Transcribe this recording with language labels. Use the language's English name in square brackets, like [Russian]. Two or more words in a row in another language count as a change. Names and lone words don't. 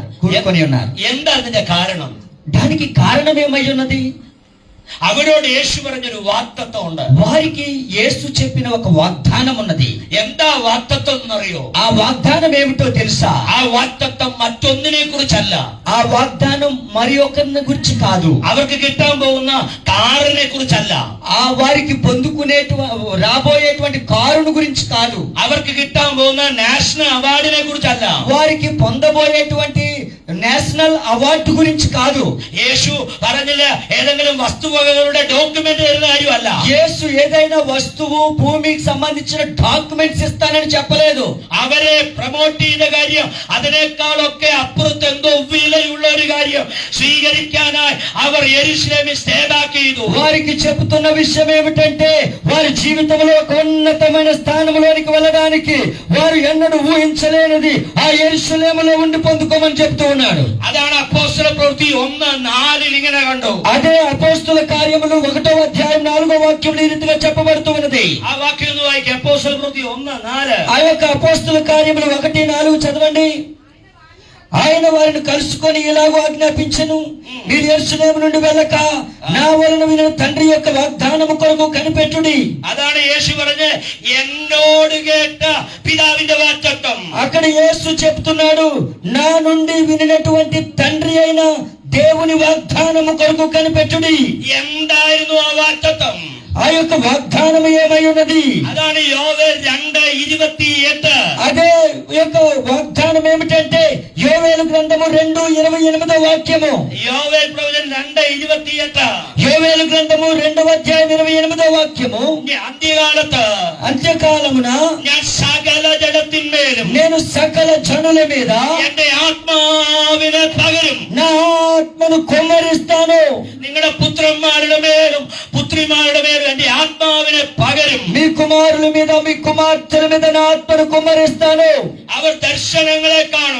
[Malayalam] എന്താ അതിന്റെ കാരണം? [Telugu] దానికి కారణం ఏమై ఉన్నది? [Malayalam] അവരോട് യേശു പറഞ്ഞൊരു വാഗ്ദത്തം ഉണ്ട്. [Telugu] వారికి యేసు చెప్పిన ఒక వాగ్దానం ఉన్నది. [Malayalam] എന്താ വാഗ്ദത്തം എന്നറിയോ? [Telugu] ఆ వాగ్దానం ఏమిటో తెలుసా? [Malayalam] ആ വാഗ്ദത്തം മറ്റൊന്നിനെ കുറിച്ചല്ല. [Telugu] ఆ వాగ్దానం మరి ఒకరిని గురించి కాదు. [Malayalam] അവർക്ക് കിട്ടാൻ പോകുന്ന കാറിനെ കുറിച്ചല്ല. [Telugu] ఆ వారికి రాబోయేటువంటి కారును గురించి కాదు. [Malayalam] അവർക്ക് കിട്ടാൻ പോകുന്ന [English] national award [Malayalam] കുറിച്ചല്ല. [Telugu] వారికి పొందబోయేటువంటి [English] national award [Telugu] గురించి కాదు. [Malayalam] യേശു പറഞ്ഞില്ല ഏതെങ്കിലും വസ്തുവകകളുടെ ഡോക്യുമെന്റ് തരുന്ന കാര്യമല്ല. [Telugu] యేసు ఏదైనా వస్తువు భూమికి సంబంధించిన డాక్యుమెంట్స్ ఇస్తానని చెప్పలేదు. [Malayalam] അവരെ പ്രൊമോട്ട് ചെയ്ത കാര്യം അതിനേക്കാളൊക്കെ അപ്പുറത്ത് എന്തോ വിലയുള്ള ഒരു കാര്യം സ്വീകരിക്കാനായി അവർ യെരൂശലേമിൽ [English] stay back [Malayalam] ചെയ്തു. [Telugu] వారికి చెబుతున్న విషయం ఏమిటంటే వారి జీవితంలో ఒక ఉన్నతమైన స్థానంలోనికి వెళ్ళడానికి వారు ఎన్నడూ ఊహించలేనిది ఆ యెరూషలేములో ఉండి పొందుకోమని చెప్తూ ఉన్నాడు. [Malayalam] അതാണ് അപ്പോസ്തല പ്രവൃത്തി 1:4 ഇങ്ങനെ കണ്ടു. [Telugu] అదే అపోస్తల కార్యములు 1వ అధ్యాయం 4వ వాక్యంలో ఈ రీతిగా చెప్పబడుతూ ఉన్నది. [Malayalam] ആ വാക്യം ഒന്ന് വായിക്കാം. അപ്പോസ്തല പ്രവൃത്തി 1:4. [Telugu] ఆ యొక్క అపోస్తల కార్యములు 1:4 చదవండి. ఆయన వారిని కలుసుకొని ఇలాగూ ఆజ్ఞాపించెను, మీరు యెరూషలేము నుండి వెళ్ళక నా వలన వినిన తండ్రి యొక్క వాగ్దానము కొరకు కనిపెట్టుడి. [Malayalam] അതാണ് യേശു പറഞ്ഞ് എന്നോട് കേട്ട പിതാവിന്റെ വാഗ്ദത്തം. [Telugu] అక్కడ యేసు చెప్తున్నాడు, నా నుండి వినినటువంటి తండ్రి అయిన దేవుని వాగ్దానము కొరకు కనిపెట్టుడి. [Malayalam] എന്തായിരുന്നു ആ വാഗ്ദത്തം? [Telugu] ఆ యొక్క వాగ్దానం ఏమై ఉన్నది? [Malayalam] అതാണ് యోవేల్ 2:28. [Telugu] అదే యొక్క వాగ్దానం ఏమిటంటే యోవేలు గ్రంథము 2:28 వాక్యము. యోవేల్ ప్రవచనం 2:28. యోవేలు గ్రంథము 2వ అధ్యాయం 28 వాక్యము. అంత్యకాలమున [Malayalam] ഞാൻ സകല ജഡത്തിന്മേലും [Telugu] నేను సకల జనుల మీద [Malayalam] എന്റെ ആത്മാവിനെ പകരും. [Telugu] నా ఆత్మను కుమ్మరిస్తాను. [Malayalam] നിങ്ങളുടെ പുത്രന്മാരുടെ മേലും പുത്രിമാരുടെ മേലും എന്റെ ആത്മാവിനെ പകരും. [Telugu] మీ కుమారుల మీద మీ కుమార్తెల మీద నా ఆత్మను కుమ్మరిస్తాను. [Malayalam] അവർ ദർശനങ്ങളെ കാണും.